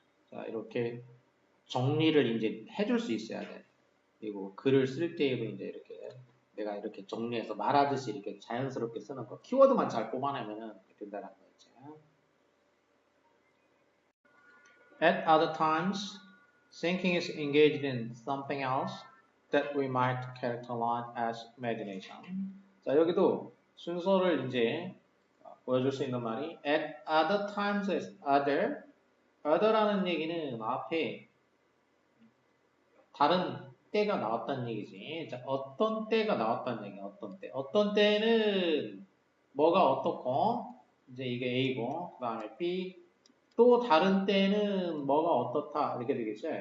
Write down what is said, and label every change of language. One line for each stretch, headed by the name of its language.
Korean: 자, 이렇게 정리를 이제 해줄 수 있어야 돼. 그리고 글을 쓸 때에도 이제 이렇게 내가 이렇게 정리해서 말하듯이 이렇게 자연스럽게 쓰는 거. 키워드만 잘 뽑아내면 된다는 거지.
English: At other times, thinking is engaged in something else that we might characterize as imagination.
Korean: 자, 여기도 순서를 이제 보여줄 수 있는 말이
English: at other times is other
Korean: 라는 얘기는 앞에 다른 때가 나왔다는 얘기지. 자, 어떤 때가 나왔다는 얘기야. 어떤 때. 어떤 때는 뭐가 어떻고 이제 이게 A고 그 다음에 B 또 다른 때는 뭐가 어떻다 이렇게 되겠죠.